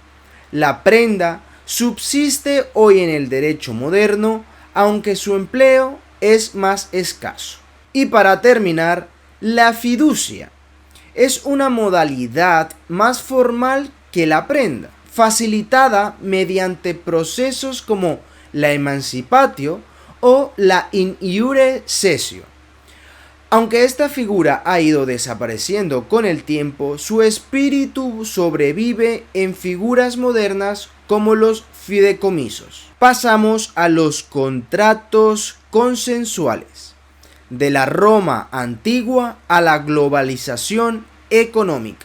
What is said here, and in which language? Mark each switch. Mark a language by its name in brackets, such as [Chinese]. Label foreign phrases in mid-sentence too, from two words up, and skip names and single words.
[Spanish] La prenda subsiste hoy en el derecho moderno, aunque su empleo es más escaso. Y para terminar, la fiducia es una modalidad más formal que la prenda, facilitada mediante procesos como la emancipatio o la [Latin] in iure cessio. [Spanish] Aunque esta figura ha ido desapareciendo con el tiempo, su espíritu sobrevive en figuras modernas como los fideicomisos. Pasamos a los contratos consensuales. De la Roma antigua a la globalización económica.